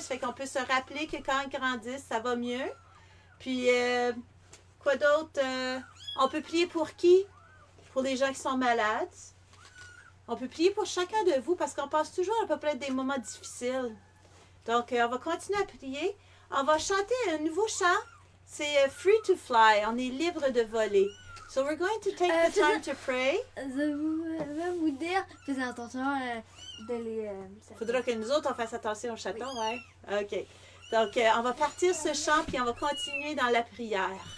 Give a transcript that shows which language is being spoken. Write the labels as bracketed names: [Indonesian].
[French] Ça fait qu'on peut se rappeler que quand ils grandissent, ça va mieux. Puis, quoi d'autre? On peut prier pour qui? Pour les gens qui sont malades. On peut prier pour chacun de vous parce qu'on passe toujours à peu près des moments difficiles. Donc, on va continuer à prier. On va chanter un nouveau chant. C'est Free to Fly. On est libre de voler. [English] So, we're going to take the time to pray. [French] Je vais vous dire, faites attention de les... Il faudra que nous autres, on fasse attention aux chatons, ouais? OK. Donc, on va partir ce chant, puis on va continuer dans la prière.